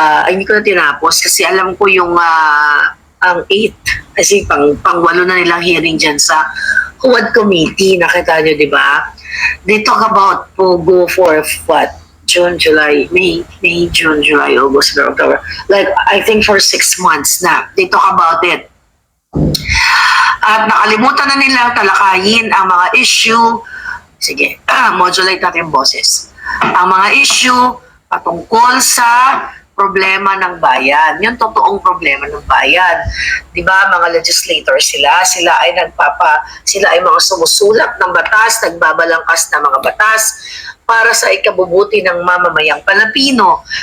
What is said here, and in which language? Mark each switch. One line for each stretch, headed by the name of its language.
Filipino: Hindi ko na tinapos kasi alam ko yung ang 8, kasi pang-8 na nilang hearing dyan sa Huwad Committee. Nakita nyo, di ba?
English: They talk about Pogo for what? June, July, May, June, July, August, October. Like, I think for 6 months na. They talk about it.
Filipino: At nakalimutan na nilang talakayin ang mga issue. Sige, modulate natin yung boses. Ang mga issue patungkol sa problema ng bayan. Yung totoong problema ng bayan. Di ba, mga legislators sila ay sila ay mga sumusulap ng batas, nagbabalangkas ng mga batas para sa ikabubuti ng mamamayang Pilipino.